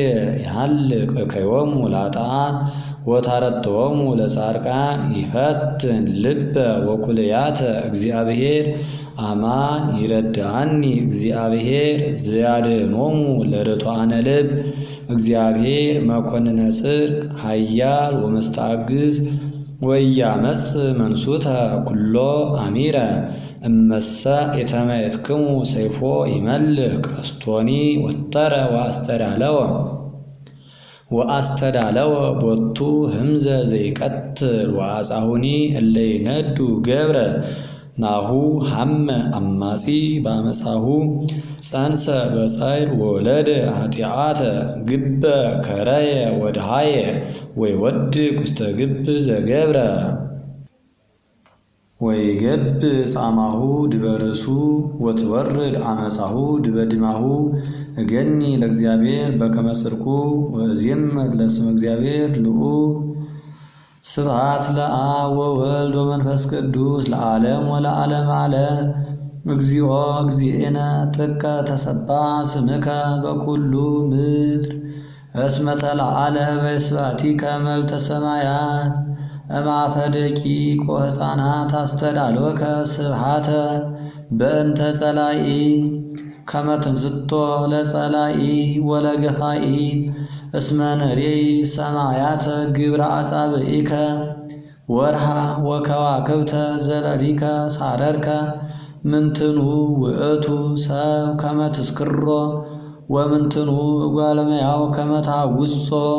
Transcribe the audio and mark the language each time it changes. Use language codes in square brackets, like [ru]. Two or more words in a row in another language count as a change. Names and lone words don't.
[gez] የሃልቅ እከዮሙ ለኃጥኣን ወታረትዖሙ ለጻድቃን። ይፈትን ልበ ወኵልያተ እግዚአብሔር አማን ይረድአኒ እግዚአብሔር ዘያድኅኖሙ ለርቱዓነ ልብ። እግዚአብሔር መኰንነ ጽድቅ ኃያል ወመስተአግዝ ወኢያመጽእ መንሱተ ኵሎ አሚረ። እመሰ ኢተመየጥክሙ ሰይፎ ይመልእ ቀስቶኒ ወተረ ወአስተዳለወ ቦቱ ህምዘ ዘይቀትል ወአጻሁኒ እለ ይነዱ ገብረ። ናሁ ሐመ አማጺ በአመጻሁ ጸንሰ በጻዕር ወወለደ ኃጢአተ። ግበ ከረየ ወደሃየ ወይወድቅ ውስተ ግብ ዘገብረ። ወይገብ ጻማሁ ድበርሱ ወትወርድ አመፃሁ ድበድማሁ እገኒ ለእግዚአብሔር በከመ ጽድቁ ወእዜምር ለስመ እግዚአብሔር ልዑል። ስብሐት ለአብ ወወልድ ወመንፈስ ቅዱስ ለዓለም ወለዓለመ ዓለም። እግዚኦ እግዚእነ ጥቀ ተሰብሐ ስምከ በኩሉ ምድር እስመ ተለዓለ በስብሐቲከ መልዕልተ ሰማያት። እምአፈ ደቂቅ ወሕፃናት አስተዳልወከ ስብሐተ በእንተ ጸላኢ ከመ ትንሥቶ ለጸላኢ ወለገፋኢ እስመ ንሬኢ ሰማያተ ግብረ አጻብዒከ ወርሃ ወከዋክብተ ዘለሊከ ሳረርከ ምንትኑ ውእቱ ሰብ ከመ ትስክሮ ወምንትኑ እጓለ እመሕያው ከመ ታውጾ።